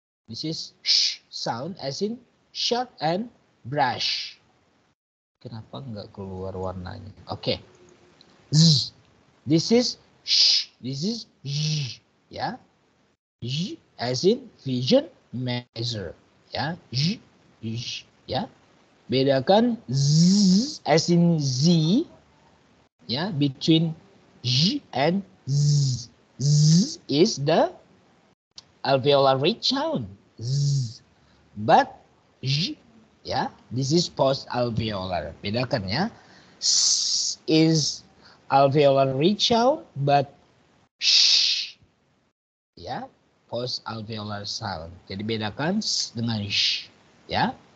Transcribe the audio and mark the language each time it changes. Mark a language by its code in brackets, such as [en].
[en] This is sh sound as in shot and brush. [id] Kenapa nggak keluar warnanya? [en] Oke. Z. This is sh. This is z, ya. Z as in vision measure, ya. Z, z, ya. [id] Bedakan [en] z as in z, ya, between Z and Z. Z is the alveolar ridge sound. Z. But Z, ya, this is post alveolar. [id] Bedakan ya. [en] S is alveolar ridge sound, but sh, ya, post alveolar sound. [id] Jadi bedakan s dengan sh, ya.